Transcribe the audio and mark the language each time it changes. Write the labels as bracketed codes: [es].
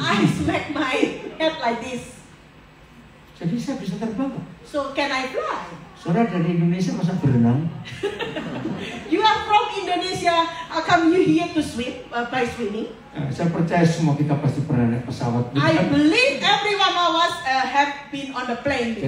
[en] I smack my head like this. [id] Jadi saya bisa terbang. [en] So can I fly? [id] Saudara dari Indonesia masa berenang? [en] You are from Indonesia. How come you here to swim by swimming? [id] Saya percaya semua kita pasti pernah naik pesawat. [en] I believe every one of us have been on the plane before.